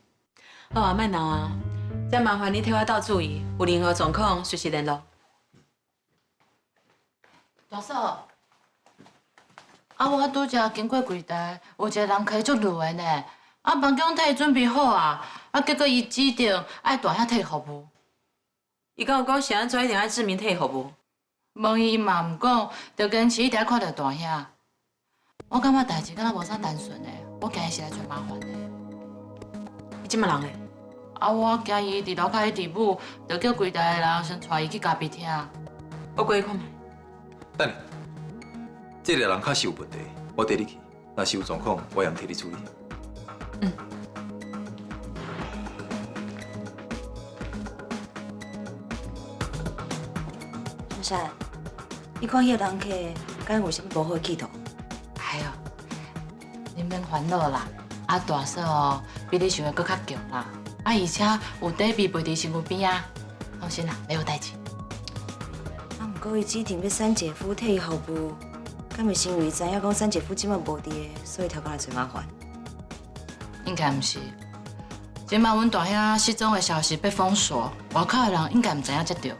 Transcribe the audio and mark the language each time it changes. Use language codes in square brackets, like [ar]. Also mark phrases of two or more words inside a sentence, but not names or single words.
[nan] 好啊，莫闹啊！再麻烦你替我斗注意，有任何状况随时联络。大嫂，我拄则经过柜台，有一个人客足累的呢。房间替伊准备好啊，结果伊指定爱大兄替伊服务。伊敢有讲是安怎一定爱志明替伊服务？问伊嘛毋讲，就坚持一定要看到大兄。我感觉代志敢若无啥单纯的，我惊伊是来找麻烦的。伊即么人嘞？我惊伊伫楼骹咧伫舞，就叫柜台的人先带伊去咖啡厅。我过去看觅。等下，这个人确实有问题，我带你去。若是有状况，我会替你处理。嗯。陈山，你看迄个人客，敢有啥物无好企图？哎呦，你免烦恼啦。大嫂比你想的搁较强啦。而且有底庇陪伫身躯边啊，放心啦，没有代志。不过伊指定要三姐夫替伊服务，敢会是因为知影讲三姐夫即摆无伫，所以头家来找麻烦？应该毋是。即摆阮大兄失踪的消息被封锁，外口的人应该毋知影才对。